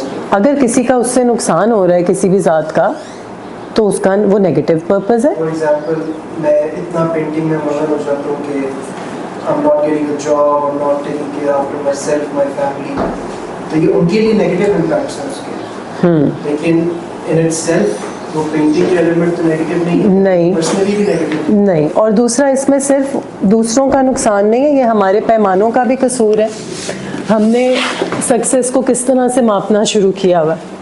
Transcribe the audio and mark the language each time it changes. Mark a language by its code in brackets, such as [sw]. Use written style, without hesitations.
[ur] اگر کسی کا اس سے نقصان ہو رہا ہے کسی بھی ذات کا, تو اس کا وہ نیگیٹو پرپز ہے. [en] for example [ur] میں اتنا پینٹنگ میں مغرور ہو جاتا ہوں کہ [en] I'm not getting a job, I'm not taking care of myself, my family. [ur] تو یہ ان کے لیے نیگیٹو امپیکٹس ہیں اس کے. لیکن [en] in itself [ur] وہ پینٹنگ کے ایلیمنٹ تو نیگیٹو نہیں, پرسنلی بھی نیگیٹو نہیں. اور دوسرا اس میں صرف دوسروں کا نقصان نہیں ہے, یہ ہمارے پیمانوں کا بھی قصور ہے. ہم نے سکسیس کو کس طرح سے ماپنا شروع کیا ہوا.